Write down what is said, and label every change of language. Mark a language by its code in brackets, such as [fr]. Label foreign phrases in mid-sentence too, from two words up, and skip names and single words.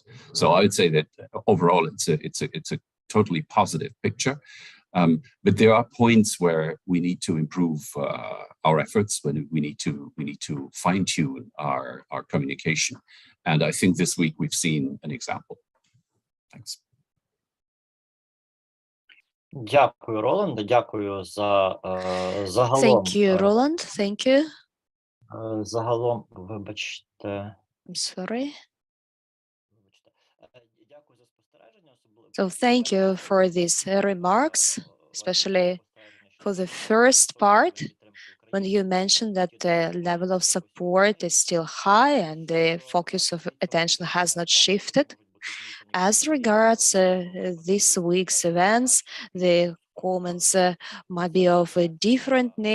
[en] So I would say that overall it's a totally positive picture. But there are points where we need to improve our efforts, when we need to fine-tune our communication. And I think this week we've seen an example. Thanks. [uk] Дякую, Роланде, дякую за загалом. [en] Thank you, Roland. Thank you. [uk] Загалом, вибачте. [en] I'm sorry. [uk] Дякую за спостереження, особливо. [en] So thank you for these remarks, especially for the first part, when you mentioned that the level of support is still high and the focus of attention has not shifted. As regards this week's events, the comments might be of a